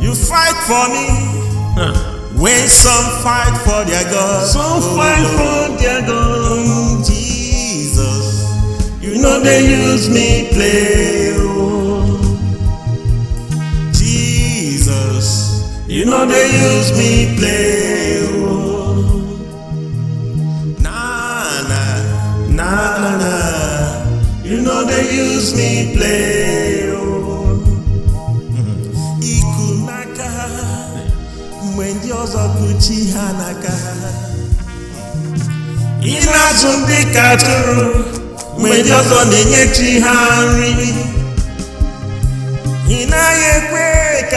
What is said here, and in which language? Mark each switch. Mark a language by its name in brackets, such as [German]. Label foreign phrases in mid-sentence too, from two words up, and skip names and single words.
[English] You fight for me, when some fight for their God. Some fight for their God. Jesus, You know they use me play. Oh. Jesus, You know they use me play. Oh. na na Na na na. You know they use me play. Oh. [Igbo] iku n'aka mgbe ndị ọzọ kụchi ha n'aka. Ị na-azụ ndị ka atụrụ mgbe ndị ọzọ na-enye chi ha nri. Ị naghị ekwe ka